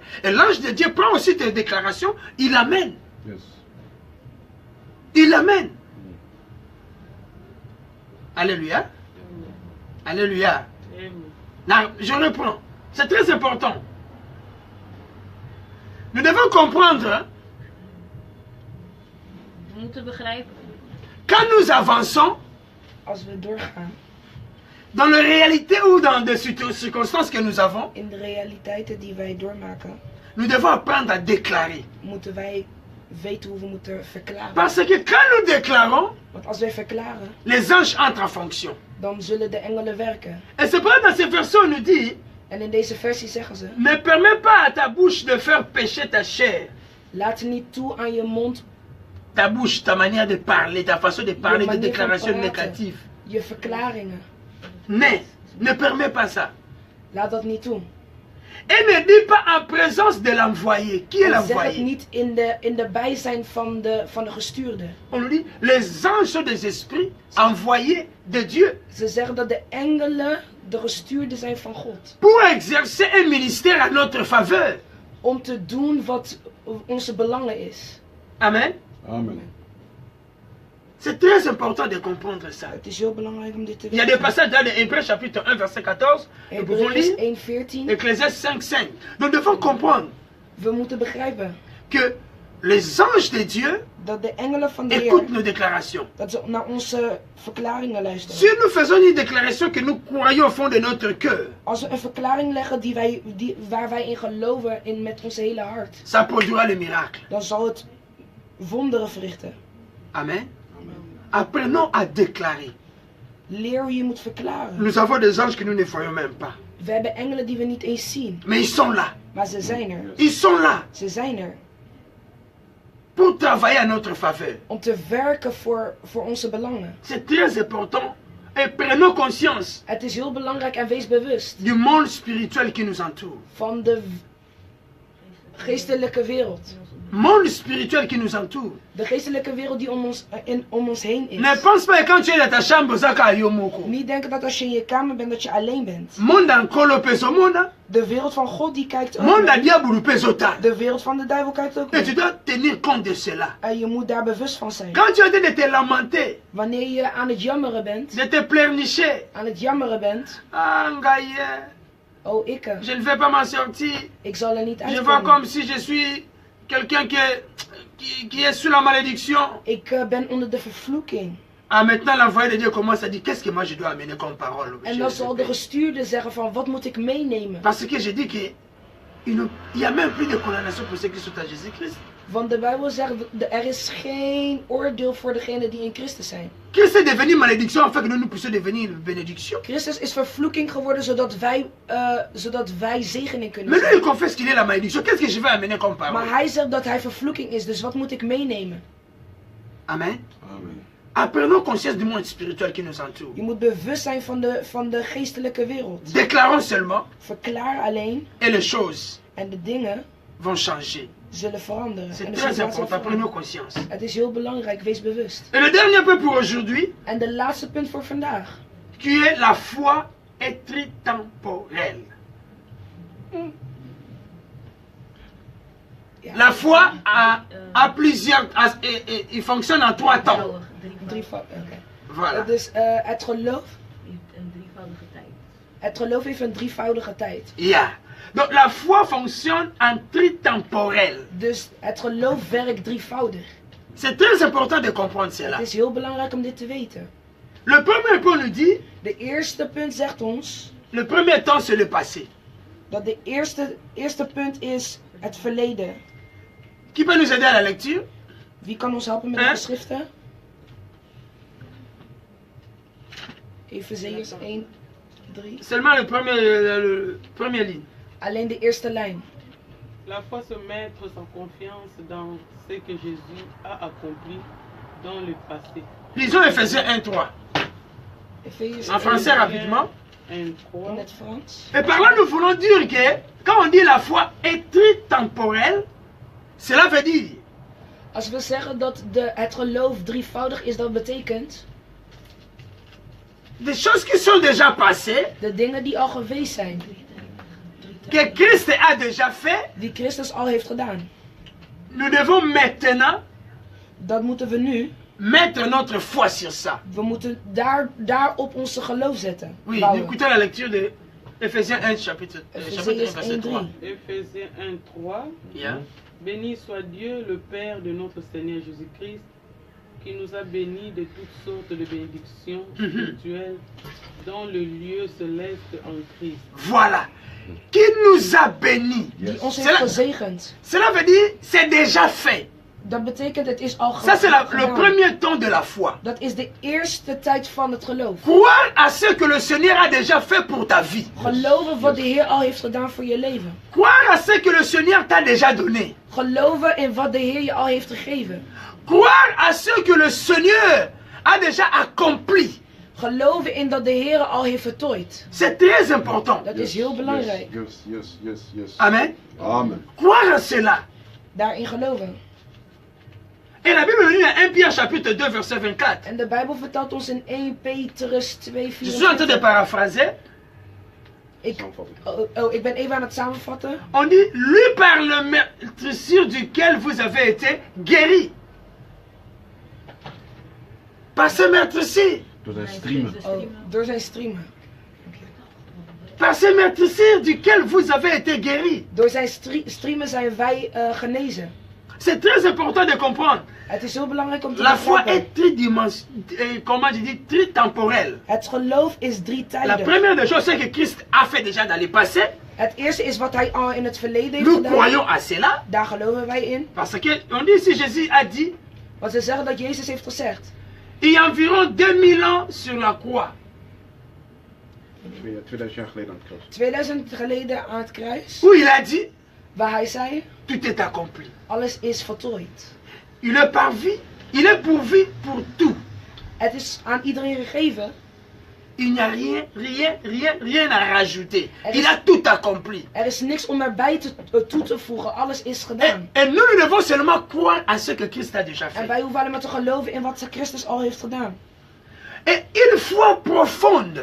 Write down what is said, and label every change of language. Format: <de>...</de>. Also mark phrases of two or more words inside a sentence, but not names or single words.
<fr>Et l'ange de Dieu prend aussi tes déclarations, il l'amène. Yes. Il l'amène. Alléluia. Alléluia. Amen. Là, je reprends. C'est très important. Nous devons comprendre, hein,</fr> <nl>We moeten begrijpen,</nl> <fr>quand nous avançons,</fr> <nl>Als we doorgaan</nl> <fr>dans la réalité ou dans des circonstances que nous avons,</fr> <nl>in de realiteiten die wij doormaken,</nl> <fr>nous devons apprendre à déclarer.</fr> <nl>moeten wij weten hoe we moeten verklaren.</nl> <fr>Parce que quand nous déclarons,</fr> <nl>Want als wij verklaren,</nl> <fr>les anges entrent en fonction.</fr> <nl>dan zullen de engelen werken.</nl> <fr>Et c'est pour ça que dans ces versets, on nous dit,</fr> <nl>En in deze versie zeggen ze,</nl> <fr>ne permets pas à ta bouche de faire pécher ta chair.</fr> <nl>laat niet toe aan je mond</nl> <fr>Ta bouche, ta manière de parler, ta façon de parler, de</fr> <nl>manière van</nl> <fr>déclarations</fr> <nl>praten,</nl> <fr>négatives.</fr> <nl>je verklaringen.</nl> <fr>Mais, ne permets pas ça.</fr> <nl>Laat dat niet toe.</nl> <fr>Et ne dis pas en présence de l'envoyé. Qui est</fr> <nl>En zeg het</nl> <fr>l'envoyé?</fr> <nl>niet in de bijzijn van de gestuurde.</nl> <fr>On nous dit, les anges sont des esprits envoyés de Dieu</fr> <nl>Ze zeggen dat de engelen de gestuurden zijn van God.</nl> <fr>pour exercer un ministère à notre faveur.</fr> <nl>Om te doen wat onze belangen is.</nl> <fr>Amen.</fr> <nl>Amen.</nl> <fr>C'est très important de comprendre ça.</fr> <nl>Het is heel belangrijk om dit te</nl> <fr>Il y a des</fr> <nl>weten.</nl> <fr>passages dans Hébreux chapitre 1 verset 14. Nous pouvons</fr> <nl>Hebreeën</nl> <fr>lire</fr> <nl>1:14.</nl> <fr>Ecclésiaste 5, 5. Nous devons comprendre</fr> <nl>We moeten begrijpen</nl> <fr>que les anges de Dieu</fr> <nl>dat de engelen van de</nl> <fr>écoutent</fr> <nl>Heer,</nl> <fr>nos déclarations.</fr> <nl>dat ze naar onze verklaringen</nl> <fr>Si</fr> <nl>luisteren.</nl> <fr>nous faisons une déclaration que nous croyons au fond de notre cœur,</fr> <nl>Als we een verklaring leggen waar wij in geloven met ons hele hart,</nl> <fr>ça produira le miracle.</fr> <nl>dan zal het wonderen verrichten.</nl> <fr>Amen. Apprenons à déclarer.</fr> <nl>Leer hoe je moet verklaren.</nl> <fr>Nous avons des anges que nous ne voyons même pas.</fr> <nl>We hebben engelen die we niet eens zien,</nl> <fr>Mais ils sont là.</fr> <nl>maar ze zijn er.</nl> <fr>Ils sont là.</fr> <nl>Ze zijn er.</nl> <fr>pour travailler à notre faveur.</fr> <nl>om te werken voor onze belangen.</nl> <fr>C'est très important. Et prenons conscience</fr> <nl>Het is heel belangrijk en wees bewust</nl> <fr>du monde spirituel qui nous entoure.</fr> <nl>van de geestelijke wereld.</nl> <fr>Monde spirituel qui nous entoure.</fr> <nl>De geestelijke wereld die om ons heen is.</nl> <fr>Ne pense pas que quand tu es dans ta chambre,</fr> <ln>zaka yomoko.</ln> <nl>Niet denken dat als je in je kamer bent dat je alleen bent.</nl> <ln>Monde en kolo peso mona.</ln> <nl>De wereld van God die kijkt ook.</nl> <ln>Monde en</ln> <nl>mee.</nl> <ln>diabolo peso ta.</ln> <nl>De wereld van de duivel kijkt ook.</nl> <fr>Et tu</fr> <nl>mee.</nl> <fr>dois tenir compte de cela.</fr> <nl>En je moet daar bewust van zijn.</nl> <fr>Quand tu es en train de te lamenter,</fr> <nl>Wanneer je aan het jammeren bent,</nl> <fr>de te pleurnicher,</fr> <nl>aan het jammeren bent.</nl> <ln>ah ngaye,</ln> <nl>Oh ikke,</nl> <fr>je ne vais pas m'en sortir.</fr> <nl>ik zal er niet</nl> <fr>Je vois</fr> <nl>uitkomen.</nl> <fr>comme si je suis quelqu'un qui est sous la malédiction.</fr> <nl>Ik ben onder de vervloeking.</nl> <fr>Ah, maintenant l'envoyé de Dieu commence à dire qu'est-ce que moi je dois amener comme parole.</fr> <nl>En dan zal de gestuurde zeggen van wat moet ik meenemen.</nl> <fr>Parce que je dis qu'il n'y a même plus de condamnation pour ceux qui sont à Jésus-Christ.</fr> <nl>Want de Bijbel zegt er is geen oordeel voor degenen die in Christus zijn.</nl> <fr>Christ est devenu malédiction afin que nous puissions devenir bénédiction.</fr> <nl>Christus is vervloeking geworden zodat wij zegening kunnen</nl> <fr>Maintenant</fr> <nl>zijn.</nl> <fr>il confesse qu'il est la malédiction. Qu'est-ce que je vais amener comme parole?</fr> <nl>Maar hij zegt dat hij vervloeking is, dus wat moet ik meenemen?</nl> <fr>Amen.</fr> <nl>Amen.</nl> <fr>Apprenons conscience du monde spirituel qui nous entoure.</fr> <nl>Je moet bewust zijn van de geestelijke wereld.</nl> <fr>Déclarons seulement</fr> <nl>Verklaar alleen</nl> <fr>et les choses</fr> <nl>en de dingen</nl> <fr>vont changer.</fr> <nl>zullen veranderen.</nl> <fr>C'est</fr> <nl>En de</nl> <fr>très</fr> <nl>situatie</nl> <fr>important.</fr> <nl>zal</nl> <fr>Prenons</fr> <nl>veranderen.</nl> <fr>conscience.</fr> <nl>Het is heel belangrijk, wees bewust.</nl> <fr>Et le dernier point pour aujourd'hui,</fr> <nl>En de laatste punt voor vandaag.</nl> <fr>qui est la foi est tritemporelle.</fr> <nl>Ja.</nl> <fr>La foi a plusieurs... il fonctionne en 3 temps.</fr> <nl>Oké.</nl> <fr>Voilà.</fr> <nl>Dus het geloof Een drievoudige tijd. Het geloof heeft een drievoudige tijd. Yeah.</nl> <fr>Donc la foi fonctionne en tritemporel.</fr> <nl>Dus het geloof werkt drievoudig.</nl> <fr>C'est très important de comprendre cela.</fr> <nl>Het is heel belangrijk om dit te weten.</nl> <fr>Le premier point nous dit,</fr> <nl>De eerste punt zegt ons</nl> <fr>le premier temps c'est le passé.</fr> <nl>dat de eerste punt is het verleden.</nl> <fr>Qui peut nous aider à la lecture?</fr> <nl>Wie kan ons helpen met de geschriften? Efeziërs 1, 3.</nl> <fr>Seulement le premier ligne.</fr> <nl>Alleen de eerste lijn.</nl> <fr>La foi se mettre sans confiance dans ce que Jésus a accompli dans le passé. Lisons Ephésiens 1:3.</fr> <nl>Efeziërs</nl> <fr>En français rapidement.</fr> <nl>1, 3. in het Frans.</nl> <fr>Et par là nous voulons dire que quand on dit la foi est tritemporelle, cela veut dire</fr> <nl>Als we zeggen dat het geloof drievoudig is, dat betekent</nl> <fr>des choses qui sont déjà passées,</fr> <nl>de dingen die al geweest zijn.</nl> <fr>que Christ a déjà fait,</fr> <nl>Die Christus al heeft gedaan.</nl> <fr>nous devons maintenant</fr> <nl>Dat moeten we nu.</nl> <fr>mettre notre foi sur ça.</fr> <nl>We moeten daarop onze geloof zetten.</nl> <fr>Oui,</fr> <nl>Bouwen.</nl> <fr>écoutez la lecture de Ephésiens 1, chapitre 1,</fr> <nl>Efeziërs</nl> <fr>verset 3.</fr> <nl>1:3.</nl> <fr>Éphésiens 1, 3. Yeah. Béni soit Dieu, le Père de notre Seigneur Jésus-Christ, qui nous a bénis de toutes sortes de bénédictions spirituelles dans le lieu céleste en Christ. Voilà. Qui nous a bénis.</fr> <nl>Die ons heeft</nl> <fr>Cela,</fr> <nl>gezegend.</nl> <fr>cela veut dire c'est déjà fait.</fr> <nl>Dat betekent het is al</nl> <fr>Ça c'est le</fr> <nl>gedaan.</nl> <fr>premier temps de la foi.</fr> <nl>Dat is de eerste tijd van het geloof.</nl> <fr>Croire à ce que le Seigneur a déjà fait pour ta vie.</fr> <nl>Geloven wat de Heer al heeft gedaan voor je leven.</nl> <fr>Croire à ce que le Seigneur t'a déjà donné.</fr> <nl>Geloven in wat de Heer je al heeft gegeven.</nl> <fr>Croire à ce que le Seigneur a déjà accompli.</fr> <nl>Geloven in dat de Heer al heeft voltooid.</nl> <fr>C'est très important.</fr> <nl>Dat is heel belangrijk. Yes.</nl> <fr>Amen.</fr> <nl>Amen.</nl> <fr>Croire à cela.</fr> <nl>Daarin geloven.</nl> <fr>Et la Bible nous dit dans 1 Pierre chapitre 2 verset 24.</fr> <nl>En de Bijbel vertelt ons in 1 Petrus 2,</nl> <fr>Je suis en train de</fr> <nl>4.</nl> <fr>paraphraser.</fr> <nl>Ik ben even aan het samenvatten.</nl> <fr>On dit, lui par le meurtrissure duquel vous avez été guéri. Par ce meurtrissure.</fr> <nl>Door zijn streamen. Door zijn streamen.</nl> <fr>Par ce meurtrissure duquel vous avez été guéri.</fr> <nl>Door zijn streamen zijn wij genezen.</nl> <fr>C'est très important de comprendre.</fr> <nl>Het is heel belangrijk om te</nl> <fr>La foi</fr> <nl>begrijpen.</nl> <fr>est comment je dis, tritemporelle.</fr> <nl>Het geloof is</nl> <fr>La</fr> <nl>drietijdig.</nl> <fr>première des choses, c'est que Christ a fait déjà dans le passé.</fr> <nl>Het eerste is wat hij al in het verleden heeft</nl> <fr>Nous</fr> <nl>gedaan.</nl> <fr>croyons à cela.</fr> <nl>Daar geloven wij in.</nl> <fr>Parce que on dit ici, Jésus a dit,</fr> <nl>Want ze zeggen dat Jezus heeft gezegd.</nl> <fr>il y a environ 2000 ans sur la croix.</fr> <nl>2000 jaar geleden aan het kruis. 2000 geleden aan het kruis.</nl> <fr>Où il a dit,</fr> <nl>Waar hij zei.</nl> <fr>tout est accompli.</fr> <nl>Alles is voltooid.</nl> <fr>Il est parvi, il est pourvu pour tout.</fr> <nl>Het is aan iedereen gegeven.</nl> <fr>Il n'y a rien à rajouter. Il a tout accompli.</fr> <nl>Er is niks om erbij toe te voegen. Alles is gedaan.</nl> <fr>Et nous devons seulement croire à ce que Christ a déjà</fr> <nl>En</nl> <fr>fait.</fr> <nl>wij hoeven alleen maar te geloven in wat Christus al heeft gedaan.</nl> <fr>Et une foi profonde</fr>